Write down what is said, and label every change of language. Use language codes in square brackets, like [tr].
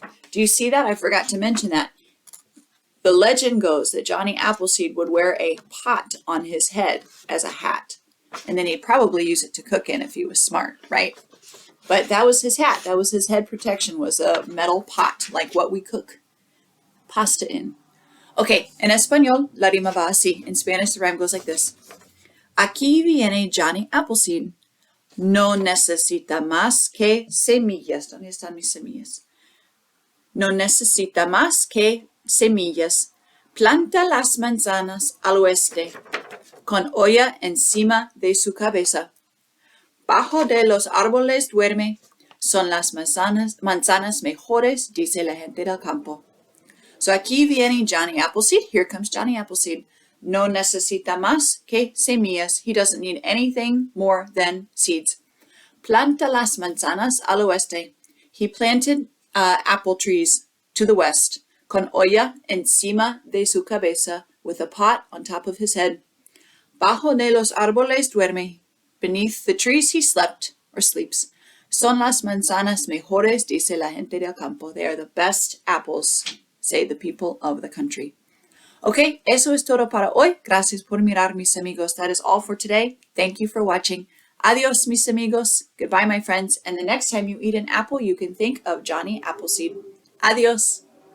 [en] Do you see that? I forgot to mention that. The legend goes that Johnny Appleseed would wear a pot on his head as a hat. And then he'd probably use it to cook in if he was smart, right? But that was his hat. That was his head protection, was a metal pot, like what we cook pasta in. [es] Okay, en español, la rima va así. [en] In Spanish, the rhyme goes like this. [es] Aquí viene Johnny Appleseed. No necesita más que semillas. ¿Dónde están mis semillas? No necesita más que semillas. Planta las manzanas al oeste, con olla encima de su cabeza. Bajo de los árboles duerme, son las manzanas mejores, dice la gente del campo. So aquí viene Johnny Appleseed. [en] Here comes Johnny Appleseed. [es] No necesita más que semillas. [en] He doesn't need anything more than seeds. [es] Planta las manzanas al oeste. [en] He planted apple trees to the west. [es] Con olla encima de su cabeza, [en] with a pot on top of his head. [es] Bajo de los árboles duerme. [en] Beneath the trees he slept or sleeps. [es] Son las manzanas mejores, dice la gente del campo. [en] They are the best apples, say the people of the country. [es] Okay, eso es todo para hoy. Gracias por mirar, mis amigos. [en] That is all for today. Thank you for watching. [es] Adios, mis amigos. [en] Goodbye, my friends. And the next time you eat an apple, you can think of Johnny Appleseed. [es] Adios.